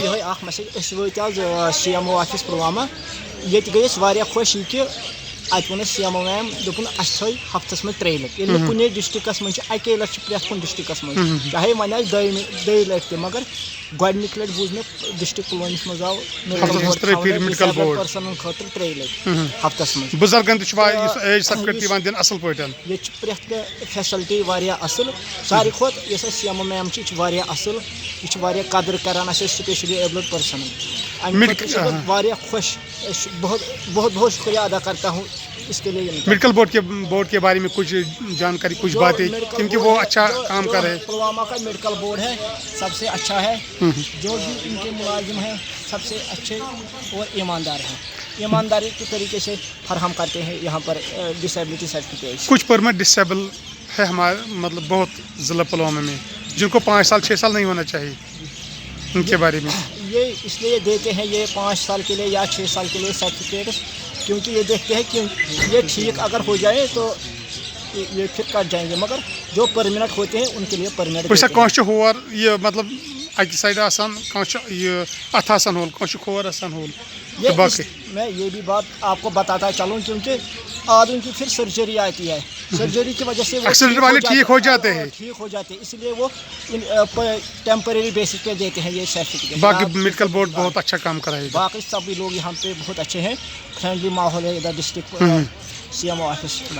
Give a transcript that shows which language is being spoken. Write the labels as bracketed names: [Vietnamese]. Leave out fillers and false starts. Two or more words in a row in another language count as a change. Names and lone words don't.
[Kashmiri] یِہوے اکھ مسیج أسۍ وٲتۍ آز CMO آفِس پُلوامہ ییٚتہِ گٔے أسۍ واریاہ خۄش یہِ کہِ اَتہِ ووٚن اَسہِ CMO میم دوٚپُن اَسہِ تھٲے ہفتس منٛز 3 لٹہِ ییٚلہِ نہٕ کُنے ڈِسٹرکس منٛز چھِ اَکے لٹہِ چھِ پرٛٮ۪تھ کُنہِ ڈِسٹرکس منٛز چاہے وۄنۍ آسہِ دۄیہِ لٹہِ تہِ مگر گۄڈٕنِکہِ لٹہِ بوٗز مےٚ ڈِسٹرک پُلوٲمِس منٛز آو پٔرسنن خٲطرٕ 3 لٹہِ ہفتس منٛز بُزرگن تہِ چھُ [English] age certificate [Kashmiri] یِوان دِنہٕ اَصٕل پٲٹھۍ ییٚتہِ چھِ پرٛٮ۪تھ کانٛہہ فیسلٹی واریاہ اَصٕل ساروی کھۄتہٕ یۄس اَسہِ CMO میم چھِ یہِ چھِ واریاہ اَصٕل یہِ چھِ واریاہ قدٕر کران اَسہِ [English] specially abled persons [Kashmiri] اَمہِ خٲطرٕ چھُس بہٕ واریاہ خۄش [Urdu] بہت بہت شُکریہ ادا کرتا ہوں اس کے لیے [English] medical board [Urdu] کے بارے میں کچھ جانکاری کچھ باتیں کیونکہ وہ اچھا کام کر رہے ہیں پلوامہ کا [English] medical board [Urdu] ہے سب سے اچھا ہے جو بھی ان کے ملازم ہیں سب سے اچھے اور ایماندار ہیں ایمانداری کے طریقے سے فراہم کرتے ہیں یہاں پر [English] disability certificate [Urdu] کچھ [English] permanent disable [Urdu] ہے ہمارے مطلب بہت ضلع پلوامہ میں جن کو 5 سال 6 سال نہیں ہونا چاہیے ان کے بارے میں یہ اس لیے دیتے ہیں یہ 5 سال کے لیے یا 6 سال کے لیے سرٹیفکیٹس کیونکہ یہ دیکھتے ہیں کہ یہ ٹھیک اگر ہو جائے تو یہ پھر کٹ جائیں گے مگر جو پرمنٹ ہوتے ہیں ان کے لیے پرمنٹ [Kashmiri] ہور یہ مطلب اکہ سائڈ آسان یہ اتھ آسان ہول کھور آسان ہول [Urdu] میں یہ بھی بات آپ کو بتاتا چلوں کیونکہ آدمی کی پھر سرجری آتی ہے سرجری کی وجہ سے ٹھیک ہو جاتے ہیں اس لیے وہ [English] temporary basis [Urdu] پہ دیتے ہیں یہ سرٹیفکیٹ باقی [English] medical board [Urdu] بہت اچھا کام کر رہا ہے باقی سبھی لوگ یہاں پہ بہت اچھے ہیں [English] friendly ماحول [Urdu] ہے ادھر ڈسٹرکٹ CMO آفس میں